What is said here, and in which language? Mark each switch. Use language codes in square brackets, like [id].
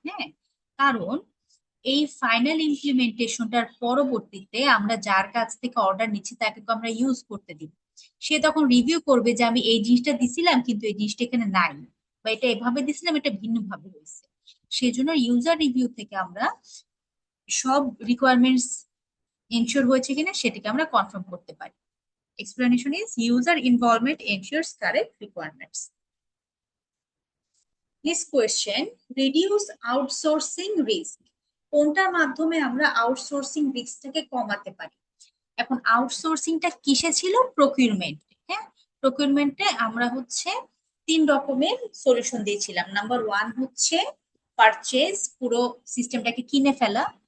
[bn] হ্যাঁ, কারণ এই ফাইনাল ইমপ্লিমেন্টেশনটার পরবর্তীতে আমরা যার কাছ থেকে অর্ডার নিচ্ছি তাকে তো আমরা ইউজ করতে দিব, সে তখন রিভিউ করবে যে আমি এই জিনিসটা দিছিলাম কিন্তু এই জিনিসটা এখানে নাই, বা এটা এভাবে দিছিলাম এটা ভিন্ন ভাবে হয়েছে। সেজন্য ইউজার রিভিউ থেকে আমরা সব রিকোয়ারমেন্টস এনশিওর হয়েছে কিনা সেটাকে আমরা কনফার্ম করতে পারি। [en] Explanation is user involvement ensures correct requirements. Next question, reduce outsourcing risk. [bn] কোনটার মাধ্যমে আমরা আউটসোর্সিং রিস্কটাকে কমাতে পারি? এখন আউটসোর্সিংটা কিসে ছিল? প্রকিউরমেন্ট। হ্যাঁ, প্রকিউরমেন্টে আমরা হচ্ছে 3 রকমের সলিউশন দিয়েছিলাম। নাম্বার 1 হচ্ছে পারচেজ, পুরো সিস্টেমটাকে কিনে ফেলা।